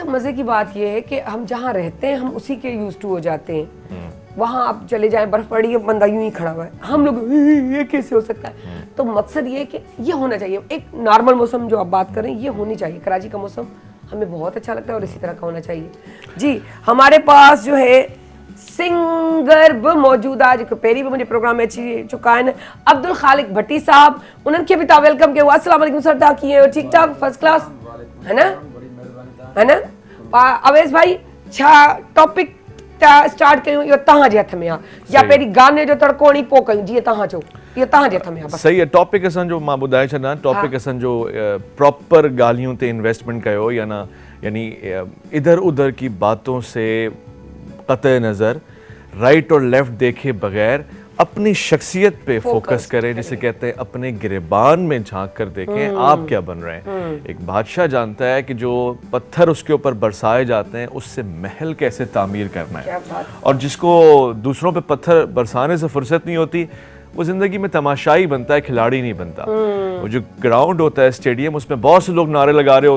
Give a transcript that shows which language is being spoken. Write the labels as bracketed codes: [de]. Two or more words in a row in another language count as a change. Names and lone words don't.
[ur] اچھا مزے کی بات یہ ہے کہ ہم جہاں رہتے ہیں ہم اسی کے [en] used to [ur] ہو جاتے ہیں وہاں آپ چلے جائیں برف پڑی ہے بندہ یوں ہی کھڑا ہوا ہے ہم لوگ یہ کیسے ہو سکتا ہے تو مقصد یہ ہے کہ یہ ہونا چاہیے ایک نارمل موسم جو آپ بات کر رہے ہیں یہ ہونی چاہیے کراچی کا موسم ہمیں بہت اچھا لگتا ہے اور اسی طرح کا ہونا چاہیے جی ہمارے پاس جو ہے سنگر بھی موجود [sd] आहे जेको पहिरीं बि मुंहिंजे प्रोग्राम में अची चुका आहिनि अब्दुल ख़ालिक भट्टी साहब उन्हनि खे बि तव्हां वेलकम कयो [ar] السلام علیکم [sd] सर तव्हां कीअं आहियो ठीकु ठाक [en] first class [ur] ہے نا [sd] अवैस भाई छा टॉपिक स्टार्ट कयूं इहो तव्हांजे हथ में आहे या पहिरीं गाने जो तड़को हणी पोइ कयूं जीअं तव्हां चओ इहो तव्हांजे हथ में आहे [ur] صحیح ہے [sd] टॉपिक असांजो मां ॿुधाए छॾां टॉपिक असांजो प्रॉपर ॻाल्हियूं ते इन्वेस्टमेंट कयो या न [ur] یعنی ادھر ادھر کی باتوں سے قطعی نظر رائٹ اور لیفٹ دیکھے بغیر اپنی شخصیت پہ فوکس کریں جسے کہتے ہیں اپنے گریبان میں جھانک کر دیکھیں آپ کیا بن رہے ہیں ایک بادشاہ جانتا ہے کہ جو پتھر اس کے اوپر برسائے جاتے ہیں اس سے محل کیسے تعمیر کرنا ہے اور جس کو دوسروں پہ پتھر برسانے سے فرصت نہیں ہوتی وہ زندگی میں تماشائی بنتا ہے کھلاڑی نہیں بنتا وہ جو گراؤنڈ ہوتا ہے اسٹیڈیم اس میں بہت سے لوگ نعرے لگا رہے